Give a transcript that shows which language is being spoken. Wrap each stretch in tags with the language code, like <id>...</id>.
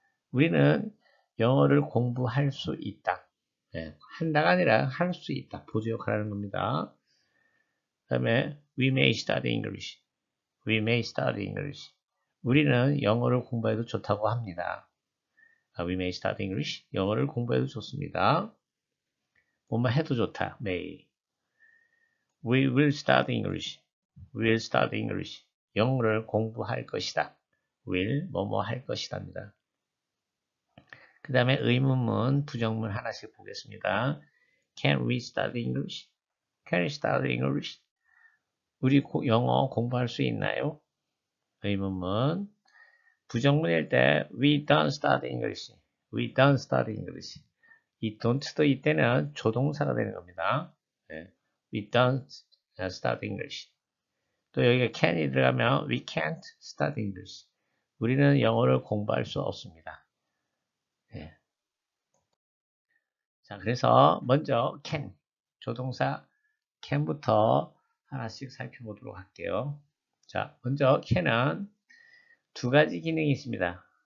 <ko>우리는 영어를 공부할 수 있다. 네, 한다가 아니라 할 수 있다. 보조 역할을 하는 겁니다. 그 다음에</ko> <en>We may study English. We may study English.</en> <ko>우리는 영어를 공부해도 좋다고 합니다.</ko> <en>We may study English.</en> <ko>영어를 공부해도 좋습니다. 뭐뭐 해도 좋다.</ko> <en>may. We will study English. We will study English.</en> <ko>영어를 공부할 것이다. will 뭐뭐 할 것이답니다. 그 다음에 의문문, 부정문 하나씩 보겠습니다.</ko> <en>Can we study English? Can we study English?</en> <ko>우리 영어 공부할 수 있나요? 의문문. 부정문일 때</ko> <en>We don't study English. We don't study English.</en> <ko>이 don't도 이때는 조동사가 되는 겁니다.</ko> <en>We don't study English.</en> <ko>또 여기가 can이 들어가면</ko> <en>we can't study English.</en> <ko>우리는 영어를 공부할 수 없습니다. 네. 자, 그래서 먼저 can, 조동사 can부터 하나씩 살펴보도록 할게요. 자, 먼저 can은 두 가지 기능이 있습니다.</ko>